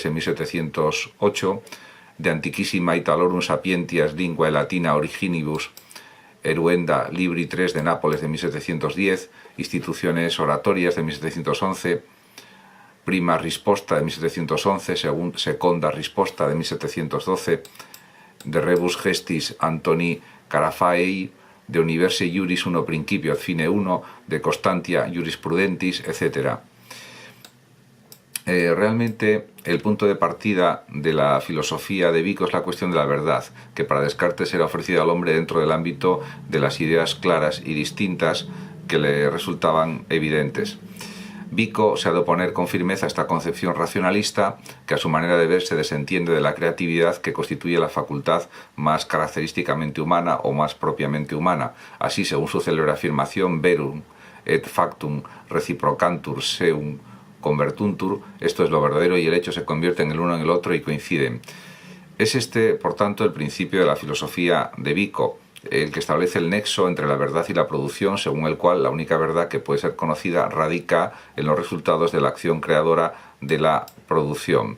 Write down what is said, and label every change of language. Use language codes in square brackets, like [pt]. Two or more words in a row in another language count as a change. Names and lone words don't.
[es] en 1708, De Antiquissima Italorum Sapientias Linguae Latina Originibus Eruenda Libri 3 de Nápoles de 1710, Instituciones Oratorias de 1711, Prima Risposta de 1711, Seconda Risposta de 1712, De Rebus Gestis Antoni Carafaei, de Universe Iuris uno principio ad fine uno, de Constantia Jurisprudentis, etc. Realmente el punto de partida de la filosofía de Vico es la cuestión de la verdad, que para Descartes era ofrecida al hombre dentro del ámbito de las ideas claras y distintas que le resultaban evidentes. Vico se ha de oponer con firmeza a esta concepción racionalista que a su manera de ver se desentiende de la creatividad que constituye la facultad más característicamente humana o más propiamente humana. Así, según su célebre afirmación, [la] verum et factum reciprocantur seum convertuntur, [es] esto es lo verdadero y el hecho se convierten el uno en el otro y coinciden. Es este, por tanto, el principio de la filosofía de Vico, el que establece el nexo entre la verdad y la producción, según el cual la única verdad que puede ser conocida radica en los resultados de la acción creadora de la producción.